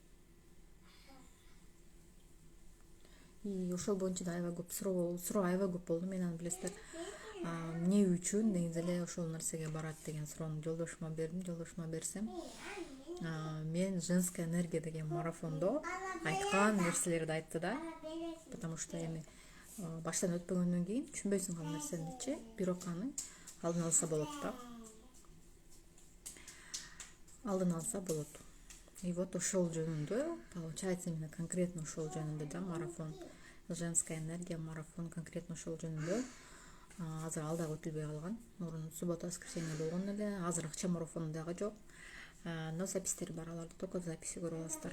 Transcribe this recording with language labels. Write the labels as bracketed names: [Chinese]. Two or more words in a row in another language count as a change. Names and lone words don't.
[Kyrgyz] Ошол боюнча да аябай көп суроо аябай көп болду. Мен аны билесиздер, эмне үчүн негизи эле ошол нерсеге барат деген суроону жолдошума бердим. Жолдошума берсем, мен [Russian] женская энергия [Kyrgyz] деген марафондо айткан нерселерди айтты да. [Russian] Потому что [Kyrgyz] эми баштан өтпөгөндөн кийин түшүнбөйсүң ал нерсеничи, бирок аны алдын алса болот да. Алдын алса болот. [Russian] И вот [Kyrgyz] ошол жөнүндө, получается, [Russian] именно конкретно [Kyrgyz] ошол жөнүндө да марафон, [Russian] женская энергия [Kyrgyz] марафон конкретно ошол жөнүндө. Азыр ал дагы өтүлбөй калган. Мурун [Russian] суббота воскресенье [Kyrgyz] болгон эле. Азыр акча марафону дагы жок. Но запистер бар, аларды [Russian] только в записи [Kyrgyz] көрө аласыздар.